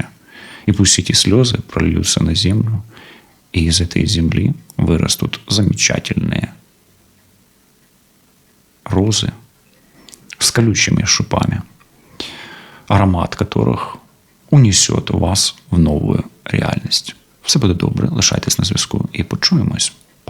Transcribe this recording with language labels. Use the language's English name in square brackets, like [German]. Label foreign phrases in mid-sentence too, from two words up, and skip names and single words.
[Russian] И пусть эти слезы прольются на землю, и из этой земли вырастут замечательные розы с колючими шипами, аромат которых унесет вас в новую реальність. [Ukrainian] Все буде добре, лишайтесь на зв'язку і почуємось.